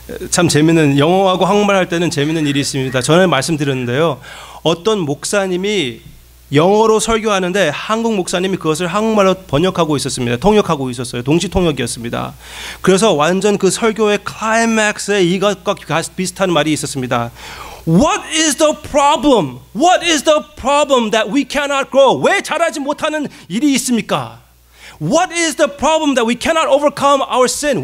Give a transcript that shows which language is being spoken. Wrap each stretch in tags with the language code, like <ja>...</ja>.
<ko>참 재밌는 영어하고 한국말 할 때는 재밌는 일이 있습니다. 전에 말씀드렸는데요. 어떤 목사님이 영어로 설교하는데 한국 목사님이 그것을 한국말로 번역하고 있었습니다. 통역하고 있었어요. 동시 통역이었습니다. 그래서 완전 그 설교의 클라이맥스에 이것과 비슷한 말이 있었습니다.</ko> <en>What is the problem? What is the problem that we cannot grow?</en> <ko>왜 자라지 못하는 일이 있습니까?</ko> <en>What is the problem that we cannot overcome our sin?</en>